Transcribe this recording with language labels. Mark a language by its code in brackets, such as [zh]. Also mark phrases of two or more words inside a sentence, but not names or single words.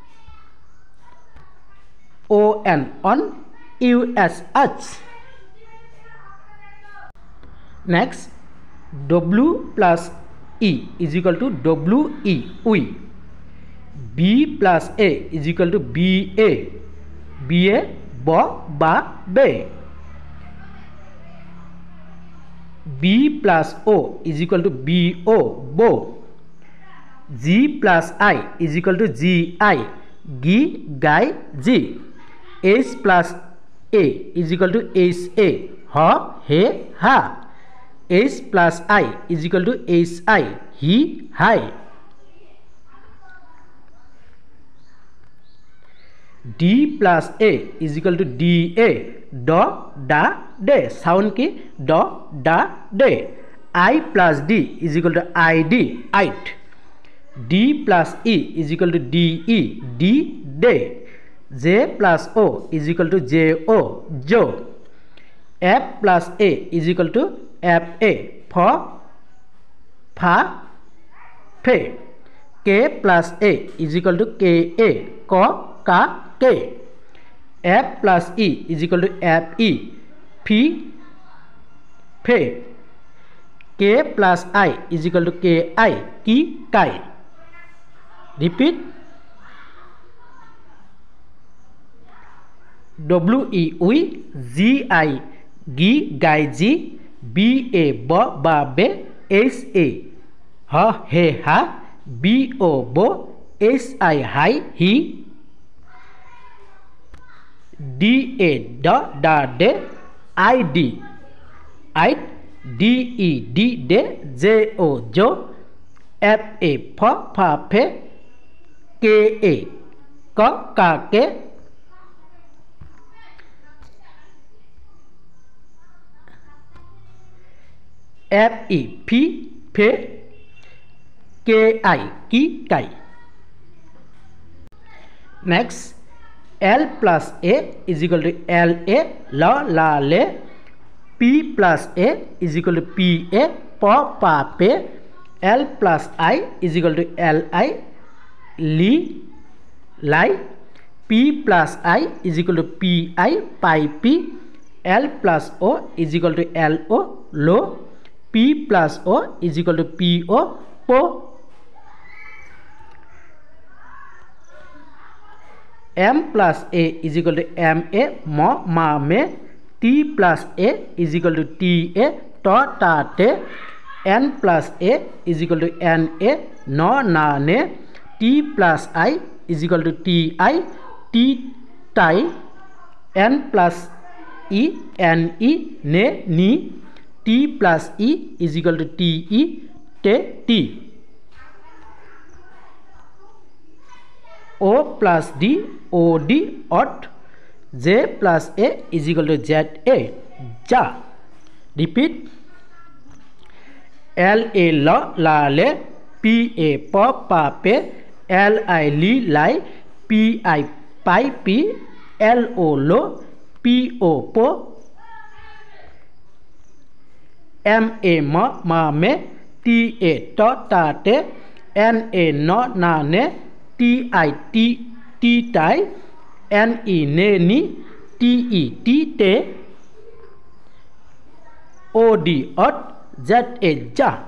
[en] ON, on. US, us. Next. W plus E is equal to WE, we. B plus A is equal to BA, BA, bo, ba, be. B plus O is equal to BO, bo. G plus I is equal to GI, gi, guy, G. H plus A is equal to HA, ha, he, ha. H plus I is equal to HI, he, hi. D plus A is equal to DA, do, da, de. Sound ki do, da, de. I plus D is equal to ID, it. D plus E is equal to DE, D, de. J plus O is equal to JO, jo. F plus A is equal to FA, for, fa, fe. K plus A is equal to KA, ko, ka, ke. F plus E is equal to FE, phi, fe. K plus I is equal to KI, ki, kai. Repeat. WE উই GI গি গাই জি BA ব বা বে HA হ হে হা BO বো HI হাই হি DA ড ডা ডে ID আইট DE ডি ডে JO জো FA ফ ফা ফে KA ক কা কে FE ফি ফে KI কি কাই next L plus A is equal to LA la la le P plus A is equal to PA pa pa pe L plus I is equal to LI li lai P plus I is equal to PI pi P L plus O is equal to LO lo P plus O is equal to PO po M plus A is equal to MA mo ma me T plus A is equal to TA to ta te N plus A is equal to NA no na ne T plus I is equal to TI T tai N plus E NE ne ni T plus E is equal to TE te T O plus D OD ot J plus A is equal to ZA ja repeat LA la la le PA pa pa pe LI li lai PI pi P LO lo PO po MA ma ma me TA to ta te NA no na ne TI T tai NE ne ni TE T te OD ot ZA ja.